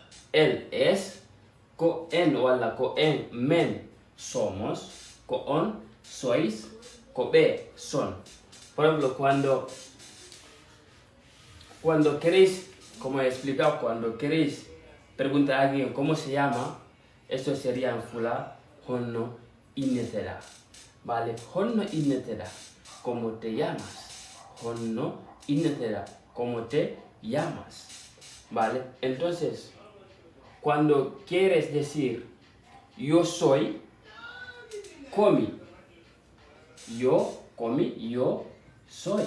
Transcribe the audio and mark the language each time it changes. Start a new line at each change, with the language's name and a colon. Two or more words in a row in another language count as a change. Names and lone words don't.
Spanish: él es,
Fula: ko en wala ko en men somos, ko on sois, ko be son.
Spanish: Por ejemplo, cuando queréis, como he explicado, cuando queréis preguntar a alguien cómo se llama, esto sería en fula
Fula: honno innetera,
Spanish: ¿vale?
Fula: Honno innetera,
Spanish: ¿cómo te llamas?
Fula: Honno innetera,
Spanish: ¿cómo te llamas? ¿Vale? Entonces, cuando quieres decir yo soy, comi, yo soy.